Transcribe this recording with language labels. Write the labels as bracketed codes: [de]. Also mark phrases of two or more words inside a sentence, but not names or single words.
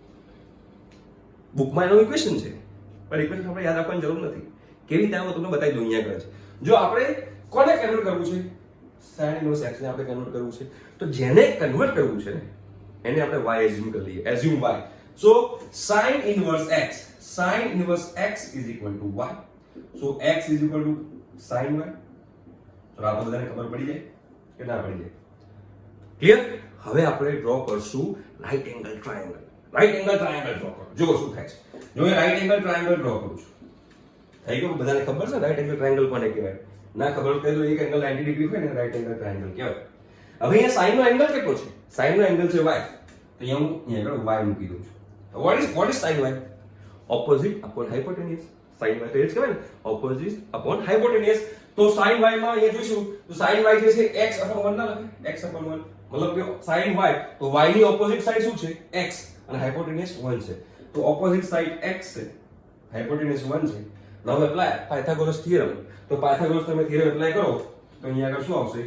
[gu] બુકમાં એનો ઇક્વેશન છે, પણ ઇક્વેશન આપણે યાદ રાખવાની જરૂર નથી. કેવી રીતે હું તમને બતાવી દઉં અહીંયા આગળ. જો આપણે કોને કન્વર્ટ કરવું છે, [en] sin inverse x [gu] ને આપણે કન્વર્ટ કરવું છે, તો જેને કન્વર્ટ કરવું છે ને એને આપણે y એઝ્યુમ કરી લઈએ. [en] assume y. so sin inverse x, sin inverse x is equal to y. So x is equal to sin y. [gu] તો આ બધાને ખબર પડી જાય કે ના પડી જાય? ક્લિયર? હવે આપણે ડ્રો કરશું [en] right angle triangle. right angle triangle draw [gu] કરો. જો શું થાય છે. જો એ [en] right angle triangle draw [gu] કરું છું. થઈ ગયું? બધાને ખબર છે [en] right angle triangle [gu] કોને કહેવાય? ના ખબર હોય તો એક એંગલ 90 ડિગ્રી હોય ને [en] right angle triangle [gu] કહેવાય. હવે અહીંયા sin નો એંગલ કેટલો છે? sin નો એંગલ છે y. તો અહીંયા હું અહીંયા આગળ y મૂકી દઉં છું. [en] what is sin y? Opposite upon hypotenuse. [gu] sin y તો એ જ કહેવાય ને, [en] opposite upon hypotenuse. [gu] તો sin y માં અહીંયા જોઈશું તો sin y જે છે [en] x upon 1 [gu] ના લખે, [en] x upon 1 [gu] મતલબ કે sin y તો y ની [en] opposite side [gu] શું છે? x અને હાઇપોટેન્યુસ 1 છે. તો [en] opposite side [gu] x છે, હાઇપોટેન્યુસ 1 છે. [en] now apply Pythagoras theorem. [gu] તો પાયથાગોરસ તમે [en] theorem apply [gu] કરો તો અહીંયા આગળ શું આવશે?